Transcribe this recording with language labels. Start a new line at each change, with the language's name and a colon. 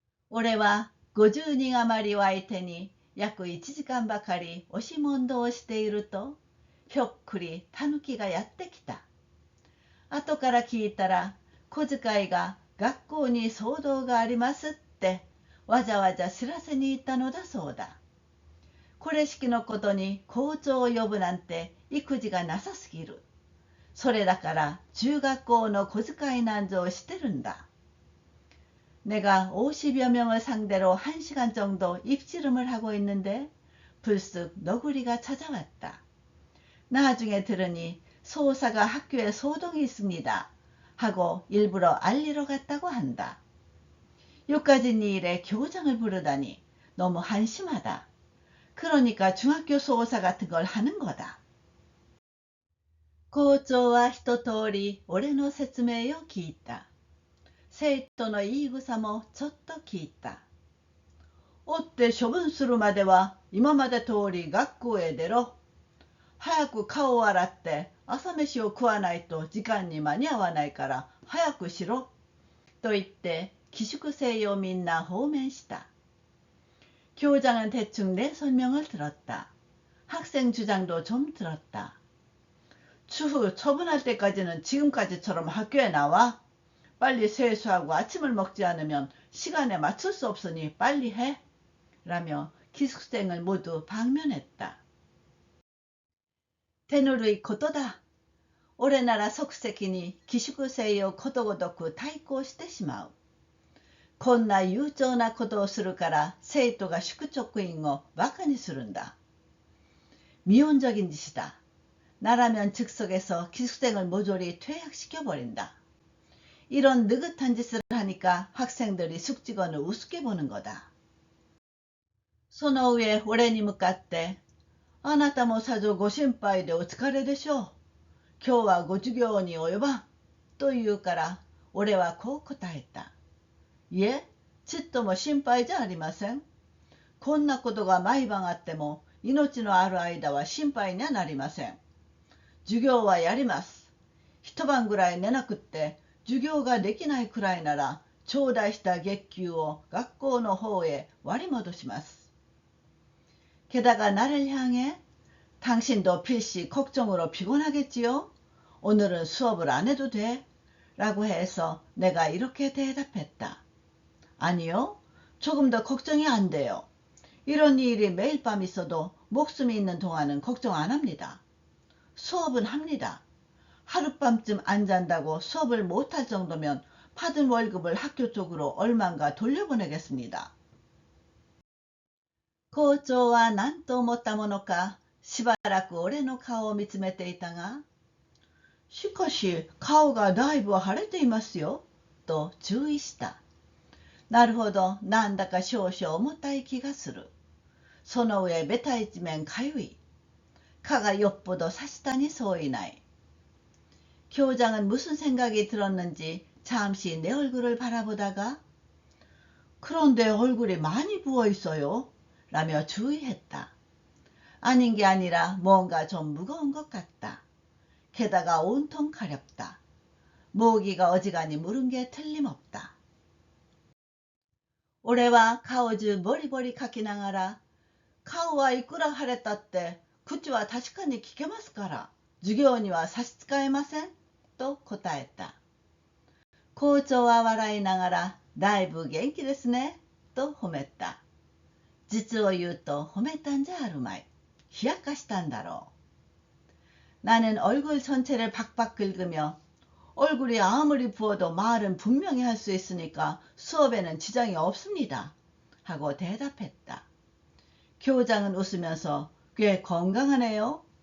Japanese: 올해와 50人余りを相手に約1時間ばかり押し問答をしていると、ひょっくりタヌキがやってきた。後から聞いたら、小遣いが学校に騒動がありますってわざわざ知らせに行ったのだそうだ。これしきのことに校長を呼ぶなんて意気地がなさすぎる。それだから中学校の小遣いなんぞしてるんだ.
Korean: 내가 50여 명을 상대로 1시간 정도 입씨름을 하고 있는데 불쑥 너구리가 찾아왔다. 나중에 들으니 소사가 학교에 소동이 있습니다 하고 일부러 알리러 갔다고 한다. 요까진 일에 교장을 부르다니 너무 한심하다. 그러니까 중학교 소사 같은 걸 하는 거다.
Japanese: 校長は一通り俺の説明を聞いた。生徒の言い草もちょっと聞いた。追って処分するまでは今まで通り学校へ出ろ。早く顔を洗って朝飯を食わないと時間に間に合わないから早くしろ。と言って寄宿生をみんな放免した。
Korean: 교장은 대충 내 설명을 들었다. 학생 주장도 좀 들었다. 추후 처분할 때까지는 지금까지처럼 학교에 나와. 빨리 세수하고 아침을 먹지 않으면 시간에 맞출 수 없으니 빨리 해. 라며 기숙생을 모두 방면했다.
Japanese: 手ぬるいことだ。俺なら即席に寄宿生をことごとく対抗してしまう。こんな悠長なことをするから生徒が宿直員をバカにするんだ。
Korean: 미온적인 짓이다. 나라면 즉석에서 기숙생을 모조리 퇴학시켜버린다. 이런 느긋한 짓을 하니까 학생들이 숙직원을 우습게 보는 거다.
Japanese: その上俺に向かってあなたもさぞご心配でお疲れでしょう。今日はご授業に及ばん。と言うから俺はこう答えた。いえ、ちっとも心配じゃありません。こんなことが毎晩あっても命のある間は心配にはなりません。授業はやります。一晩ぐらい寝なくって授業ができないくらいなら頂戴した月給を学校の方へ割り戻します。
Korean: 게다가 나를 향해 당신도 필시 걱정으로 피곤하겠지요? 오늘은 수업을 안 해도 돼? 라고 해서 내가 이렇게 대답했다. 아니요, 조금 더 걱정이 안 돼요. 이런 일이 매일 밤 있어도 목숨이 있는 동안은 걱정 안 합니다. 수업은 합니다. 하룻밤쯤 안 잔다고 수업을 못할 정도면 받은 월급을 학교 쪽으로 얼만가 돌려보내겠습니다.
Japanese: 校長は何と思ったものかしばらく俺の顔を見つめていたが、しかし顔がだいぶ腫れていますよ、と注意した。なるほど、なんだか少々重たい気がする。その上ベタ一面かゆい。 가가 엿보도 사시다니 소이나이.
Korean: 교장은 무슨 생각이 들었는지 잠시 내 얼굴을 바라보다가 그런데 얼굴이 많이 부어 있어요. 라며 주의했다. 아닌 게 아니라 뭔가 좀 무거운 것 같다. 게다가 온통 가렵다. 모기가 어지간히 물은 게 틀림없다.
Japanese: 俺は顔中ボリボリかきながら、顔はいくら腫れたって口は確かに聞けますから、授業には差し支えませんと答えた。校長は笑いながら、だいぶ元気ですねと褒めた。実を言うと褒めたんじゃあるまい。冷やかしたんだろう。
Korean: 나는 얼굴 전체를 박박 긁으며 얼굴이 아무리 부어도 말은 분명히 할 수 있으니까 수업에는 지장이 없습니다. 하고 대답했다. 교장은 웃으면서 꽤 건강하네요.